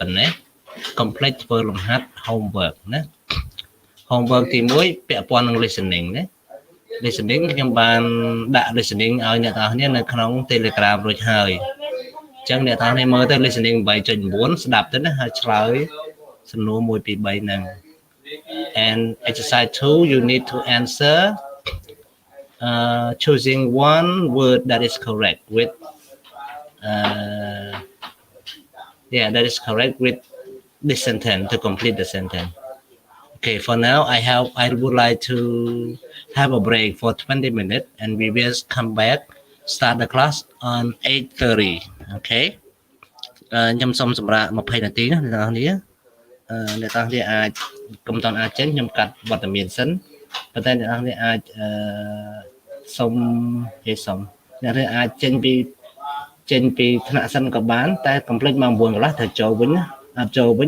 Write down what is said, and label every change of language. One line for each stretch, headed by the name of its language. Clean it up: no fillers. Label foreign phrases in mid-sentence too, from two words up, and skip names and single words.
Khmer: ណ្ណេះ complete ធ្វើលំហាត់ homework ណា homework ទី1ពាក់ព័ន្ធនឹង listening ណា listening ខ្ញុំបានដាក់ listening ឲ្យអ្នកទាំងអស់គ្នានៅក្នុង Telegram រួចហើយអញ្ចឹងអ្នកទាំងអស់គ្នាមើលទៅ listening 8.9 ស្ដាប់ទៅណាហើយឆ្លើយសំណួរ1 2 3ហ្នឹង
English: and exercise 2 you need to answer choosing one word that is correct with that is correct with this sentence to complete the sentence. Okay, for now I would like to have a break for 20 minutes and we will come back start the class on 8:30. Okay.
Khmer: ខ្ញុំសូមសម្រាប់20នាទីណាអ្នកទាំងអស់គ្នាអ្នកទាំងអស់គ្នាអាចកុំតន់អាចចេញខ្ញុំកាត់វត្តមានសិនប៉ុន្តែអ្នកទាំងអស់គ្នាអាចសូមអ្នកទាំងអាចចេញពីថ្នាក់សិនក៏បានតែកុំភ្លេចម៉ោង 9 កន្លះត្រូវចូលវិញណាអត់ចូលវិញ